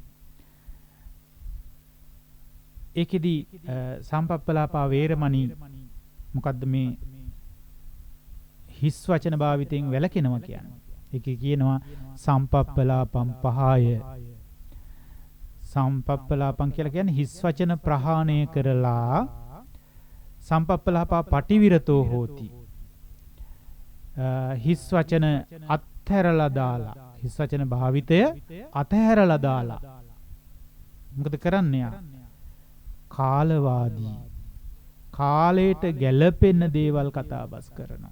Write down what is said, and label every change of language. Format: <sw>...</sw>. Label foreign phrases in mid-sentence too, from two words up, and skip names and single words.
<si>ඒකෙදි</si> <pi>සම්පප්පලාපා වේරමණී</pi> <si>මොකද්ද මේ හිස් වචන භාවිතයෙන් වැළකෙනවා කියන්නේ. ඒකේ කියනවා</si> <pi>සම්පප්පලාපම් පහය.</pi> <si>සම්පප්පලාපම් කියලා කියන්නේ හිස් වචන ප්‍රහාණය කරලා</si> <pi>සම්පප්පලාපා පටිවිරතෝ හෝති.</pi> <si>හිස් වචන අත්හැරලා දාලා හිස් වචන භාවිතය අත්හැරලා දාලා මොකද කරන්නේ? කාලවාදී කාලයට ගැළපෙන දේවල් කතා බස් කරනවා.</si>